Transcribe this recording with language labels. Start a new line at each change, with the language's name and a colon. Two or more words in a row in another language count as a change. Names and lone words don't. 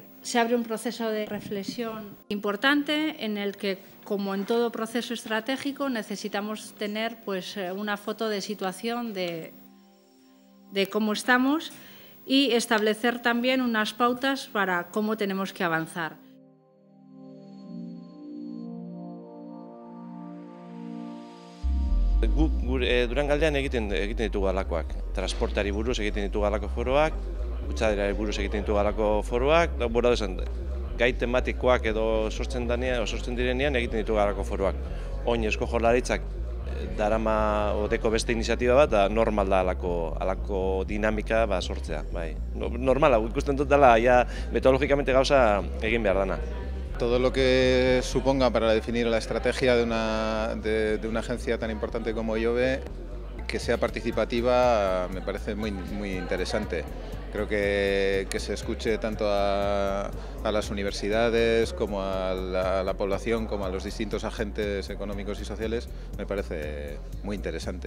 Spanish: Se abre un proceso de reflexión importante en el que, como en todo proceso estratégico, necesitamos tener una foto de situación de cómo estamos y establecer también unas pautas para cómo tenemos que avanzar.
Basque: Gure Durangaldean egiten ditugu halakoak. Transporteari buruz egiten ditugu halako foroak, kutsaderari buruz egiten ditugu halako foroak, gai tematikoak edo sortzen direnean egiten ditugu halako foroak. Oin Eusko Jaurlaritzak darama odeko beste iniziatiba bat, da normal da halako dinamika sortzea. Normala, ikusten dut dela, metodologikamente gauza egin behar dana.
Spanish: Todo lo que suponga para definir la estrategia de una agencia tan importante como IOBE, que sea participativa, me parece muy interesante. Creo que se escuche tanto a las universidades como a la población, como a los distintos agentes económicos y sociales, me parece muy interesante.